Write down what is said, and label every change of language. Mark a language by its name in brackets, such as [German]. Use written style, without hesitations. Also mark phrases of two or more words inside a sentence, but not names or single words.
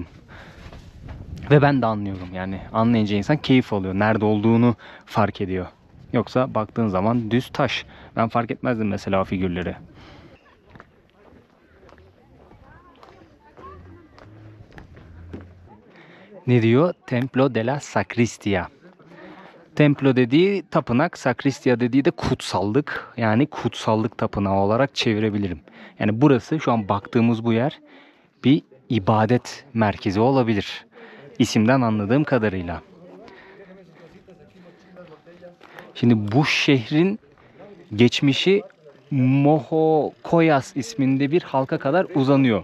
[Turkish] Ve ben de anlıyorum. Yani anlayınca insan keyif alıyor. Nerede olduğunu fark ediyor. Yoksa baktığın zaman düz taş. Ben fark etmezdim mesela o figürleri. Ne diyor? [Spanish] Templo de la Sacristia. [Turkish] Templo dediği tapınak, sakristia dediği de kutsallık. Yani kutsallık tapınağı olarak çevirebilirim. Yani burası şu an baktığımız bu yer bir ibadet merkezi olabilir. İsimden anladığım kadarıyla. Şimdi bu şehrin geçmişi Mohokoyas isminde bir halka kadar uzanıyor.